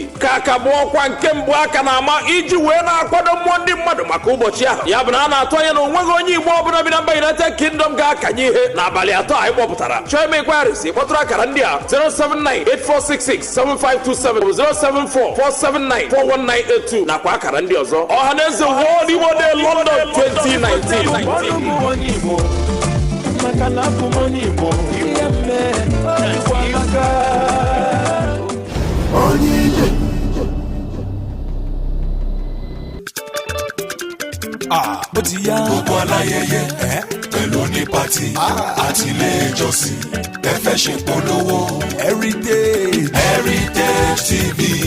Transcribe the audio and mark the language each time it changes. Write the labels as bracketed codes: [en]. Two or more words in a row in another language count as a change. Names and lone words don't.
[ig] Ka aka bụ ọkwa nke mbụ aka na-ama iji wee na-akwado mmụọ ndị mmadụ maka ụbọchị ahụ. Ya bụ na a na-atụ anya na onweghị onye Igbo ọbụla bi na mba United Kingdom ga-akanye ihe n'abalị atọ anyị kpọpụtara. Chọọ ime inquiries kpọtụrụ akara ndị a 079-8466-7527 074-479-41982 nakwa akara ndị ọzọ. Ọhaneze World Igbo Day London 2019. [yo] Bó ti yá gbogbo aláyẹyẹ pẹ̀lú ní pàtì àti ilé ìjọsìn ẹ fẹ́ ṣe polówó Heritage TV